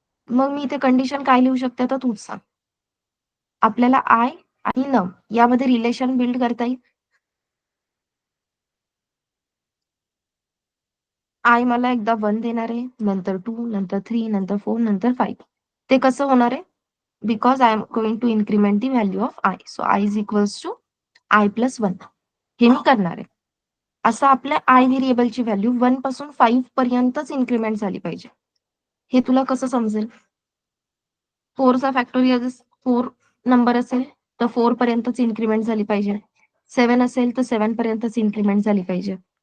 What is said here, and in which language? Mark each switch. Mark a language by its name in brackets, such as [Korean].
[Marathi] मग मी इथे कंडिशन काय लिहू शकते तर तूच सांग. आपल्याला आय आणि नम यामध्ये रिलेशन बिल्ड करता येईल. आय मला एकदा 1 देणार आहे, नंतर 2, नंतर 3, नंतर 4, नंतर 5. ते कसं होणार आहे? [English] Because I am going to increment the value of I. So I is equals to I plus 1. [Marathi] हे मी करणार आहे. असं आपल्या आय व्हेरिएबलची व्हॅल्यू 1 पासून 5 पर्यंतच इन्क्रीमेंट झाली पाहिजे. हे तुला कसं समजेल? 4चा फॅक्टोरियल 4 नंबर असेल तर 4 पर्यंतच इन्क्रीमेंट झाली पाहिजे. 7 असेल तर 7 पर्यंतच इन्क्रीमेंट झाली पाहिजे.